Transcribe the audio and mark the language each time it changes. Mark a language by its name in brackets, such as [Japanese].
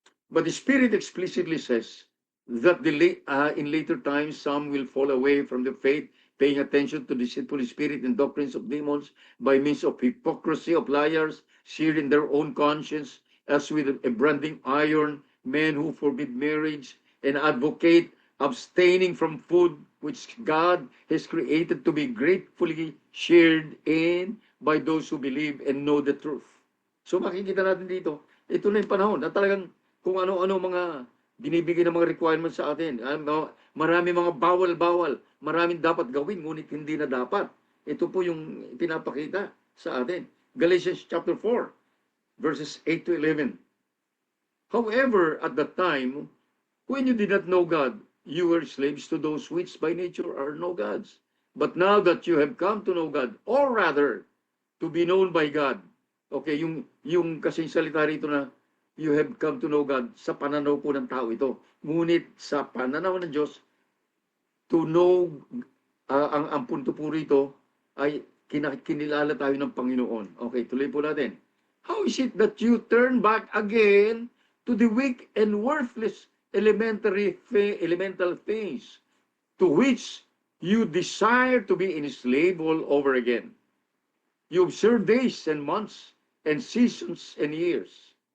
[English] But the Spirit explicitly says that in later times some will fall away from the faith, paying attention to deceitful spirit and doctrines of demons by means of hypocrisy of liars, seared in their own conscience, as with a branding iron, men who forbid marriage and advocate abstaining from food which God has created to be gratefully shared in by those who believe and know the truth. [Filipino] So makikita natin dito, ito na yung panahon na talagang kung ano-ano mga binibigay ng mga requirements sa atin. Marami mga bawal-bawal, maraming dapat gawin, ngunit hindi na dapat. Ito po yung pinapakita sa atin. Galatians chapter 4, verses 8 to 11. [English] However, at that time, when you did not know God, you were slaves to those which by nature are no gods. But now that you have come to know God, or rather, to be known by God. [Filipino] Okay, yung kasing salita rito na [English] you have come to know God [Filipino] sa pananaw po ng tao ito. Ngunit sa pananaw ng Diyos, to know, ang punto po rito ay kinilala tayo ng Panginoon. Okay, tuloy po natin. [English] How is it that you turn back again to the weak and worthless elemental things to which you desire to be enslaved all over again? You observe days and months and seasons and years.